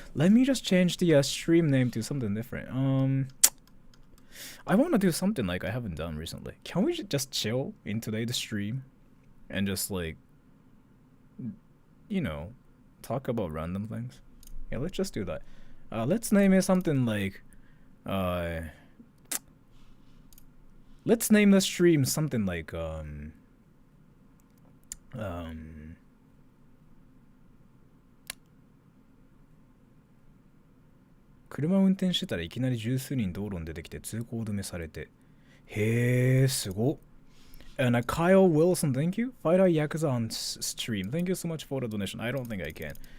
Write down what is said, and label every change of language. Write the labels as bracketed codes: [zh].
[en] Let me just change the stream name to something different. I want to do something like I haven't done recently. Can we just chill in today's stream and just like you know talk about random things? Yeah, let's just do that. Let's name it something like uh let's name the stream something like um [ja] 車運転してたらいきなり十数人道路に出てきて通行止めされて。へえ、すごっ。 [en] And Kyle Wilson, thank you. Fight out Yakuza on stream. Thank you so much for the donation. I don't think I can.